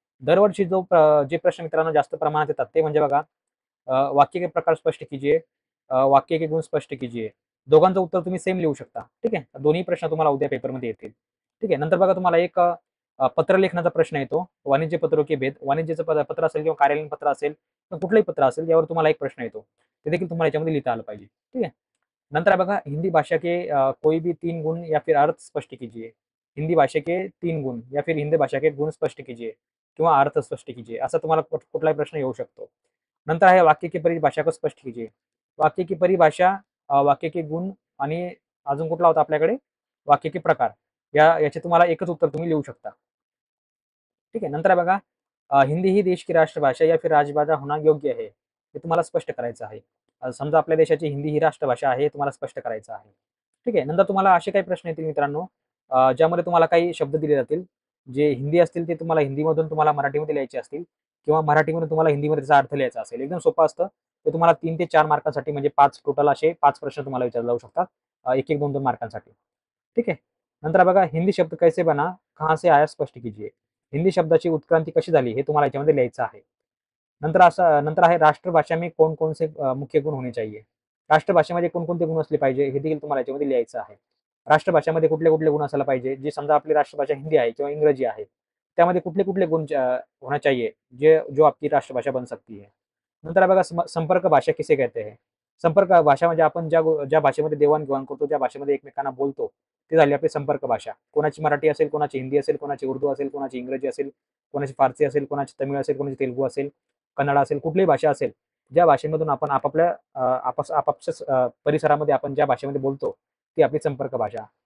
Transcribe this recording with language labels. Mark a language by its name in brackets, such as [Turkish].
[Marathi] दरवर्षी जे प्रश्न मित्रांनो जास्त प्रमाणात येतात ते म्हणजे बघा [Hindi] वाक्य के प्रकार स्पष्ट कीजिए, [Marathi] वाक्य के गुण स्पष्ट कीजिए. दोघांचं उत्तर तुम्ही सेम लिहू शकता, ठीक आहे. दोन्ही प्रश्न तुम्हाला उद्या पेपरमध्ये येतील, ठीक आहे. नंतर बघा तुम्हाला एक पत्र लेखनाचा प्रश्न येतो, [Hindi] वाणिज्य पत्रों के भेद. [Marathi] वाणिज्याचं पत्र असेल किंवा कार्यालयीन पत्र असेल किंवा कुठलंही पत्र असेल यावर तुम्हाला एक प्रश्न येतो, ते देखील तुम्हाला याच्यामध्ये लिहिता आलं पाहिजे, ठीक आहे. नंतर बघा [Hindi] हिंदी भाषा के कोई भी 3 गुण या फिर अर्थ स्पष्ट कीजिए. हिंदी भाषा के 3 गुण या फिर हिंदी भाषा के गुण स्पष्ट कीजिए [Marathi] किंवा [Hindi] अर्थ स्पष्ट कीजिए [Marathi] असा तुम्हाला कुठलाही प्रश्न येऊ शकतो. नंतर आहे [Hindi] वाक्य की परिभाषा को स्पष्ट कीजिए. वाक्य की परिभाषा, वाक्य के गुण [Marathi] आणि अजून कुठला होता आपल्याकडे [Hindi] वाक्य के प्रकार. [Marathi] याचे तुम्हाला एकच उत्तर तुम्ही लिहू शकता, ठीक आहे. नंतर आहे बघा हिंदी ही [Hindi] देश की राष्ट्रभाषा या फिर राजभाषा [Marathi] होणं योग्य आहे, हे तुम्हाला स्पष्ट करायचं आहे. समजा आपल्या देशाची हिंदी ही राष्ट्रभाषा आहे, हे तुम्हाला स्पष्ट करायचं आहे, ठीक आहे. नंतर तुम्हाला असे काही प्रश्न येतील मित्रांनो, ज्यामध्ये तुम्हाला काही शब्द दिले जातील. जे हिंदी असतील ते तुम्हाला हिंदीमधून तुम्हाला मराठीमध्ये लिहायचे असतील किंवा मराठीमधून तुम्हाला हिंदीमध्ये त्याचा अर्थ लिहायचा असेल. एकदम सोपं असतं. ते तुम्हाला 3 ते 4 मार्कांसाठी म्हणजे 5 टोटल असे 5 प्रश्न तुम्हाला विचारले जाऊ शकतात. 1-1, 2-2 मार्कांसाठी, ठीक आहे. नंतर बघा [Hindi] हिंदी शब्द कैसे बना, कहाँ से आया स्पष्ट कीजिए. [Marathi] हिंदी शब्दाची उत्क्रांती कशी झाली हे तुम्हाला याच्यामध्ये लिहायचं आहे. नंतर आहे [Hindi] राष्ट्रभाषा में कौन-कौन से मुख्य गुण होने चाहिए. [Marathi] राष्ट्रभाषेमध्ये कोणकोणते गुण असले पाहिजे हे देखील तुम्हाला याच्यामध्ये लिहायचं आहे. राष्ट्रभाषामध्ये कुठले-कुठले गुण असायला पाहिजे, जे समजा आपली राष्ट्रभाषा हिंदी आहे किंवा इंग्रजी आहे. त्यामध्ये कुठले-कुठले [Hindi] गुण होना चाहिए, जो आपकी राष्ट्रभाषा बन सकती है. [Marathi] नंतर बघा [Hindi] संपर्क भाषा किसे कहते हैं. [Marathi] संपर्क भाषा म्हणजे आपण ज्या भाषेमध्ये देवाण-घेवाण करतो, ज्या भाषेमध्ये एकमेकांना बोलतो, ती झाली आपली संपर्क भाषा. कोणाची मराठी असेल, कोणाची हिंदी असेल, कोणाची उर्दू असेल, कोणाची इंग्रजी असेल, कोणाची फारसी असेल, कोणाची तमिळ असेल, कोणाची तेलुगू असेल, कन्नड असेल, कुठलीही भाषा असेल. ज्या भाषेमधून आपण आपापल्या परिसरामध्ये आपण ज्या भाषेमध्ये बोलतो, ती आपली संपर्क भाषा.